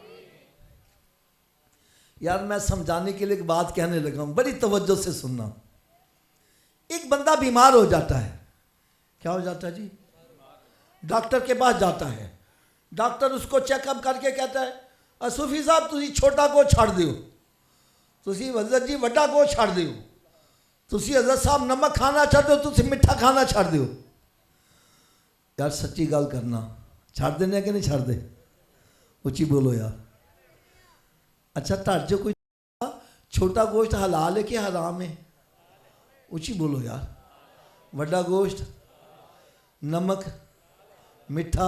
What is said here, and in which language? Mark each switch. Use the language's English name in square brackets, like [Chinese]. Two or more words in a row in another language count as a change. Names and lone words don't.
[Urdu] یار میں سمجھانے کے لیے ایک بات کہنے لگا ہوں, بڑی توجہ سے سننا. ایک بندہ بیمار ہو جاتا ہے. کیا ہو جاتا ہے جی؟ ڈاکٹر کے پاس جاتا ہے. ڈاکٹر اس کو چیک اپ کر کے کہتا ہے [Punjabi] صوفی صاحب تسی چھوٹا کو چھڑ دیو, تسی حضرت جی وڈا کو چھڑ دیو, تسی حضرت صاحب نمک کھانا چھڑ دیو, تسی مٹھا کھانا چھڑ دیو. یار سچی گل کرنا, چھڑ دینے کہ نہیں چھڑ دے؟ [Urdu] اچھی بولو یار. [Punjabi] اچھا تر جو کوئی چھوٹا گوشت حلال ہے کہ حرام ہے؟ [Urdu] اچھی بولو یار. [Punjabi] وڈا گوشت, نمک, مٹھا.